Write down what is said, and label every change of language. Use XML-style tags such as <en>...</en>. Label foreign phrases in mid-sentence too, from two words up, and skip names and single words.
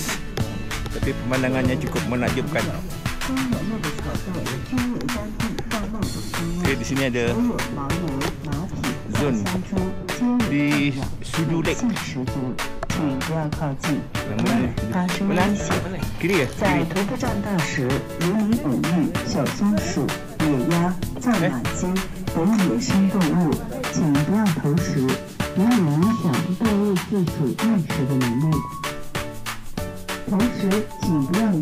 <ms>Tapi pemandangannya cukup menakjubkan. Okay, di sini ada zon di Shudu Lake. Mana? Kiri ke?</ms> <zh>在徒步站到时，如履哺育、小松鼠、野鸭、藏马鸡等野生动物，请不要投食，不要影响动物自主觅食的能力。同时，请不要与</zh>